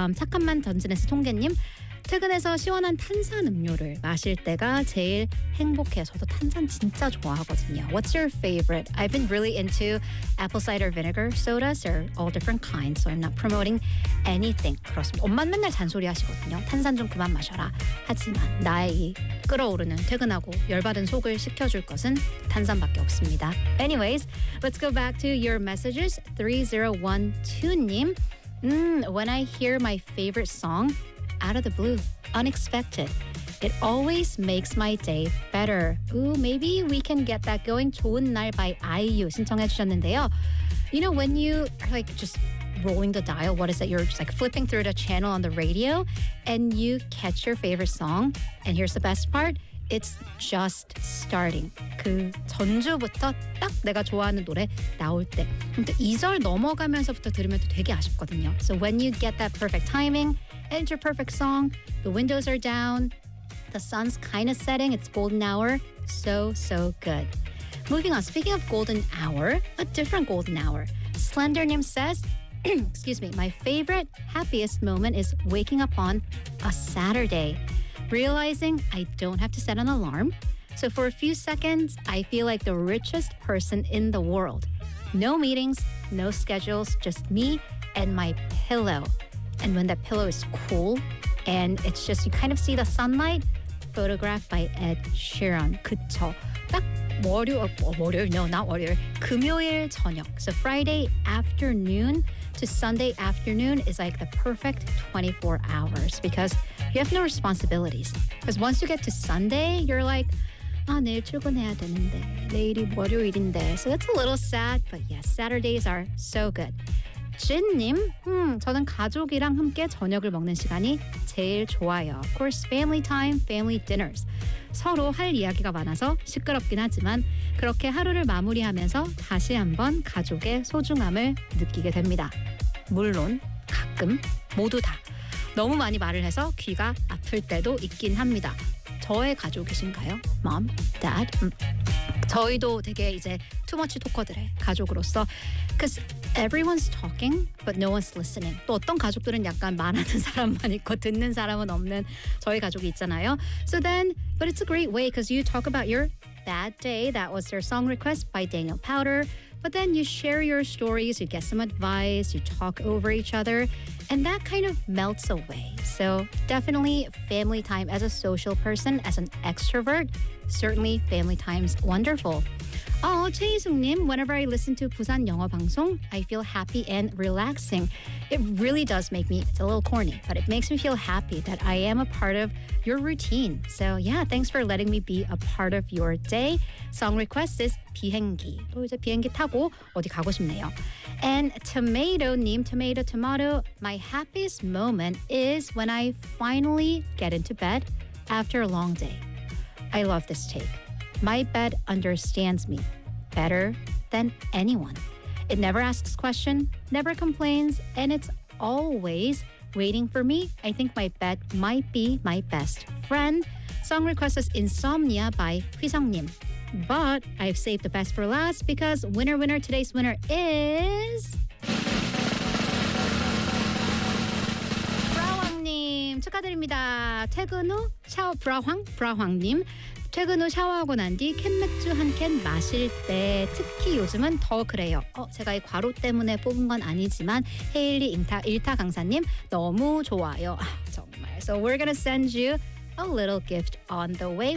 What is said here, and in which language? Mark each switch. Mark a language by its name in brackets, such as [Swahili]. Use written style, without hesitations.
[Korean] 잠깐만 던지네스 통계님. 퇴근해서 시원한 탄산 음료를 마실 때가 제일 행복해요. 저도 탄산 진짜 좋아하거든요. [English] What's your favorite? I've been really into apple cider vinegar sodas. They're all different kinds, so I'm not promoting anything. [Korean] 그렇습니다. 엄마는 맨날 잔소리 하시거든요. 탄산 좀 그만 마셔라. 하지만 나의 끓어오르는 퇴근하고 열받은 속을 식혀줄 것은 탄산밖에 없습니다. [English] Anyways, let's go back to your messages. 3012님, when I hear my favorite song, out of the blue, unexpected. It always makes my day better. Ooh, maybe we can get that going. [Korean] 좋은 날 by IU 신청해 주셨는데요. [English] You know, when you like just rolling the dial, what is it? You're just like flipping through the channel on the radio and you catch your favorite song. And here's the best part. It's just starting. [Korean] 그 전주부터 딱 내가 좋아하는 노래 나올 때. 근데 2절 넘어가면서부터 들으면 또 되게 아쉽거든요. [English] So when you get that perfect timing, and your perfect song, the windows are down, the sun's kind of setting, it's golden hour, so, so good. Moving on, speaking of golden hour, a different golden hour. Slendernim says, excuse me, my favorite, happiest moment is waking up on a Saturday, realizing I don't have to set an alarm. So for a few seconds, I feel like the richest person in the world. No meetings, no schedules, just me and my pillow. And when that pillow is cool, and it's just, you kind of see the sunlight, photographed by Ed Sheeran. [Korean] 그쵸. 딱 금요일 저녁. [English] So Friday afternoon to Sunday afternoon is like the perfect 24 hours because you have no responsibilities. Because once you get to Sunday, you're like, [Korean] 아, 내일 출근해야 되는데. 내일이 월요일인데. [English] So that's a little sad, but yes, Saturdays are so good. [Korean] 진님, 저는 가족이랑 함께 저녁을 먹는 시간이 제일 좋아요. [English] Of course, family time, family dinners. [Korean] 서로 할 이야기가 많아서 시끄럽긴 하지만 그렇게 하루를 마무리하면서 다시 한번 가족의 소중함을 느끼게 됩니다. 물론 가끔 모두 다 너무 많이 말을 해서 귀가 아플 때도 있긴 합니다. 저의 가족이신가요? Mom, Dad? 저희도 되게 이제 투머치 토커들의 가족으로서 [English] Because everyone's talking, but no one's listening. [Korean] 또 어떤 가족들은 약간 말하는 사람만 있고 듣는 사람은 없는 저희 가족이 있잖아요. [English] So then, but it's a great way because you talk about your bad day. That was their song request by Daniel Powder. But then you share your stories, you get some advice, you talk over each other, and that kind of melts away. So definitely family time as a social person, as an extrovert, certainly family time's wonderful. Oh, 최희숙님, whenever I listen to 부산 영어 방송, I feel happy and relaxing. It really does make me, it's a little corny, but it makes me feel happy that I am a part of your routine. So yeah, thanks for letting me be a part of your day. Song request is 비행기. [Korean] 또 이제 비행기 타고 어디 가고 싶네요. [English] And tomato님, tomato, tomato, my happiest moment is when I finally get into bed after a long day. I love this take. My bed understands me better than anyone. It never asks questions, never complains, and it's always waiting for me. I think my bed might be my best friend. Song request is Insomnia by 휘성님. But I've saved the best for last because winner, winner, today's winner is... [Korean] 브라왕님, 축하드립니다. 퇴근 후 샤워 브라왕, 브라왕님. 퇴근 후 샤워하고 난 뒤 캔맥주 한 캔 마실 때 특히 요즘은 더 그래요. 제가 이 과로 때문에 뽑은 건 아니지만 헤일리 일타 강사님 너무 좋아요. 정말. [English] So we're gonna send you a little gift on the way.